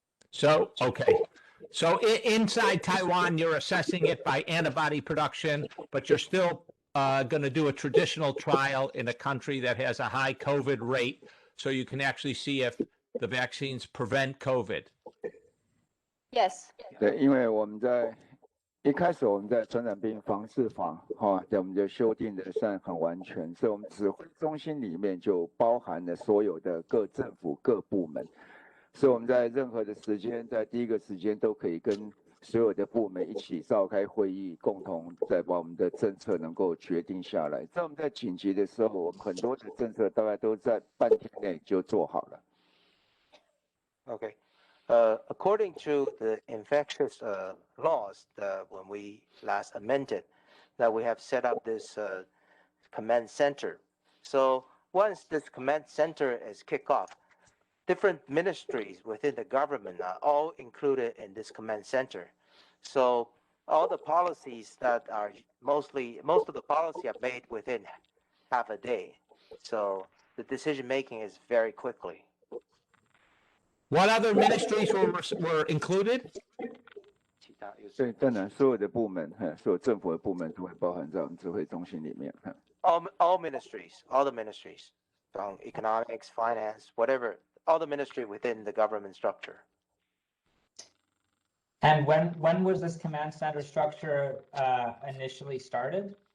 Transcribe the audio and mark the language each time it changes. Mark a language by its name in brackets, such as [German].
[English] So, okay. So inside Taiwan, you're assessing it by antibody production, but you're still going to do a traditional trial in a country that has a high COVID rate, so you can actually see if the vaccines prevent COVID. Yes. [Chinese] 对，因为我们在一开始我们在传染病防治法我们就修订的算很完全，所以我们指挥中心里面就包含了所有的各政府各部门，所以我们在任何的时间，在第一个时间都可以跟所有的部门一起召开会议，共同再把我们的政策能够决定下来。在我们在紧急的时候，我们很多的政策大概都在半天内就做好了。 [English] Okay. According to the infectious laws that when we last amended, that we have set up this command center. So once this command center is kicked off, different ministries within the government are all included in this command center. So all the policies that are most of the policy are made within half a day. So the decision making is very quickly. What other ministries were included? [Chinese] 所以当然，所有的部门，所有政府的部门都会包含在我们指挥中心里面。 [English] All ministries, all the ministries, from economics, finance, whatever, all the ministry within the government structure. And when was this command center structure initially started?